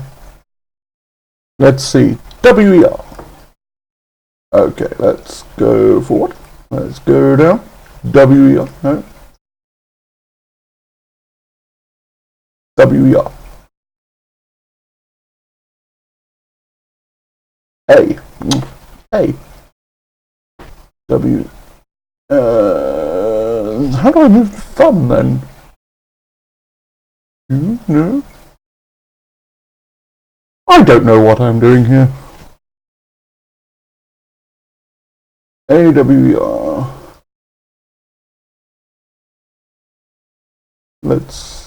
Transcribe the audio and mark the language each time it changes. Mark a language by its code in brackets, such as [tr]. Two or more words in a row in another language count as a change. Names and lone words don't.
[en] Let's see. W-E-R. Okay, let's go forward. Let's go down. W-E-R. No. W-E-R. A. A. W. How do I move the thumb then? No. I don't know what I'm doing here. A-W-E-R. Let's...